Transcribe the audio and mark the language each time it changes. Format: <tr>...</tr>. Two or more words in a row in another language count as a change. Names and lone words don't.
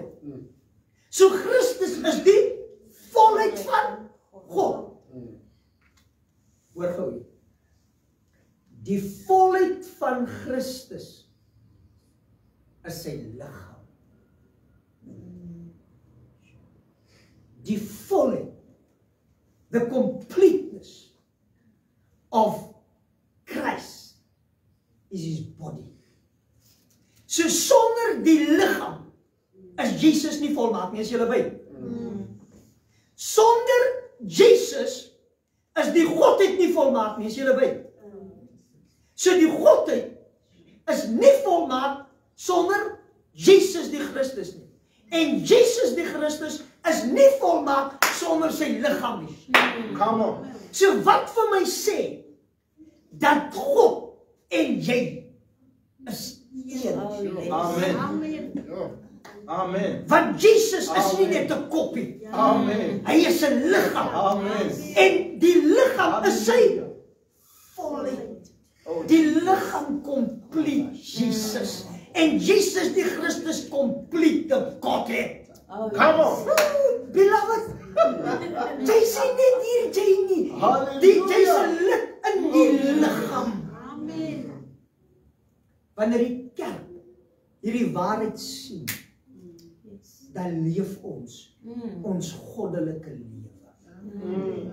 <af>So Christus is die volheid van God. Hoor gou. Die volheid van Christus is sy liggaam. Die volheid,</af> <en>the completeness of Christ is his body.</en> <af>So sonder die liggaam is Jesus nie volmaak nie, as julle weet. Sonder Jesus is die Godheid nie volmaak nie, as julle weet. So die Godheid is nie volmaak sonder Jesus die Christus nie. En Jesus die Christus is nie volmaak sonder sy liggaam nie.</af> <en>Come on.</en> <af>So wat vir my sê, dat God en jy is een. Amen. Amen. Amen. Want Jesus is nie net 'n koppie. Amen. Hy is 'n liggaam. Amen. En die liggaam is sy volheid. Die liggaam complete Jesus. En Jesus die Christus</af> <en>complete the Godhead. Come on.</en> <af>Beloved, jy sê net hier jy nie. Hallelujah. Die jy is 'n lid in die liggaam. Amen. Wanneer die kerk hierdie waarheid sien, dan leef ons goddelike lewe.</af>